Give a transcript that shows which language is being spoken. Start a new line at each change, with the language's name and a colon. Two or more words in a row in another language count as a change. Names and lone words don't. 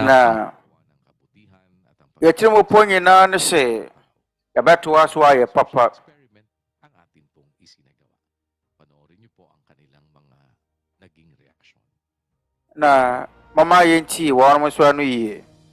Akan: na yɛkyerɛ mu po nyinaa no sɛ yɛbɛtoa so ayɛ papa.
Filipino: ang atin pong isinagawa. Panoorin niyo po ang kanilang mga naging reaksyon.
Akan: Na mama yɛnti wɔn mo so ano yie.